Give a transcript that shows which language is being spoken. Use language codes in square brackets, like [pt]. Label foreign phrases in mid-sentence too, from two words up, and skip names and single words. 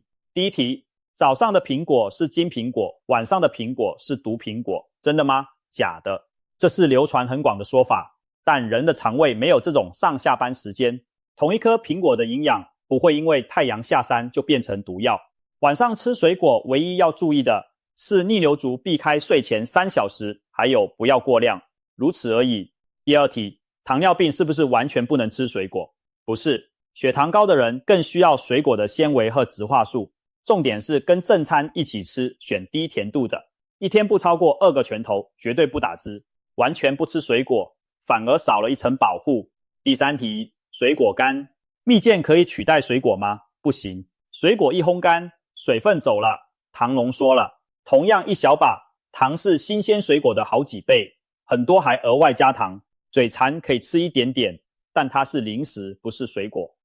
[zh] 第一題，早上的蘋果是金蘋果，晚上的蘋果是毒蘋果，真的嗎？假的，這是流傳很廣的說法，但人的腸胃沒有這種上下班時間，同一顆蘋果的營養不會因為太陽下山就變成毒藥。晚上吃水果唯一要注意的是逆流族避開睡前3小時，還有不要過量，如此而已。第二題，糖尿病是不是完全不能吃水果？不是，血糖高的人更需要水果的纖維和植化素，重點是跟正餐一起吃，選低甜度的，一天不超過2 個拳頭，絕對不打汁。完全不吃水果反而少了一層保護。第三題，水果乾，蜜餞可以取代水果嗎？不行，水果一烘乾，水分走了，糖濃縮了，同樣一小把，糖是新鮮水果的好幾倍，很多還額外加糖，嘴饞可以吃一點點，但它是零食，不是水果。